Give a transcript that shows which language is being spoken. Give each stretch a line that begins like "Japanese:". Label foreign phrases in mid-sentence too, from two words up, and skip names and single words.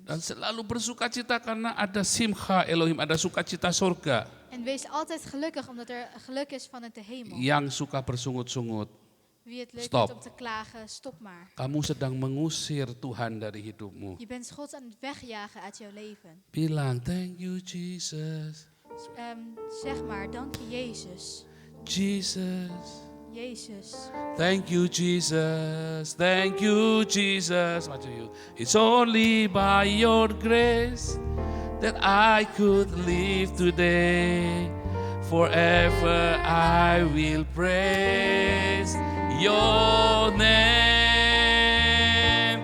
Indonesian: Dan selalu bersukacita karena ada
Hebrew: simcha Elohim,
Indonesian: ada sukacita surga.
Dutch: En wees altijd gelukkig, omdat er geluk is vanuit de hemel.
Indonesian: Yang suka bersungut-sungut,
Dutch: Wie het leuk
Indonesian: Stop.
Dutch: vindt om te klagen, stop maar.
Indonesian: kamu sedang mengusir Tuhan dari hidupmu.
Dutch: Je bent God aan het wegjagen uit jouw leven.
Indonesian: Bilang,
English: thank you Jesus.
Dutch: Zeg maar, dank je Jezus.
English: Jesus,
Dutch: Jezus.
English: Thank you, Jesus. Thank you, Jesus. What do you? It's only by your grace that I could live today. Forever I will praise your name.